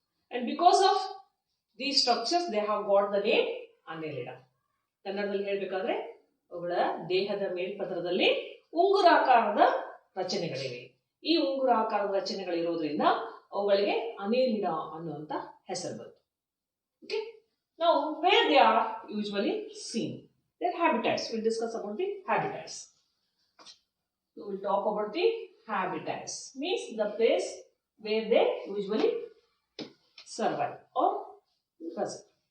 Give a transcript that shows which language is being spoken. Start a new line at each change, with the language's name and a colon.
English: And because of these structures, they have got the name Annelida.
Kannada: ಕನ್ನಡದಲ್ಲಿ ಹೇಳಬೇಕಾದ್ರೆ ಅವುಗಳ ದೇಹದ ಮೇಲ್ಪದರದಲ್ಲಿ ಉಂಗುರಾಕಾರದ ರಚನೆಗಳಿವೆ. ಈ ಉಂಗುರಾಕಾರದ ರಚನೆಗಳಿರೋದ್ರಿಂದ ಅವುಗಳಿಗೆ ಅನೆಲಿಡಾ ಅನ್ನುವಂತ ಹೆಸರು ಬಂತು.
English: Okay. Now, where they are usually seen? Their habitats. We'll discuss about the habitats. We will talk about the habitats. Means the place where they usually survive or present.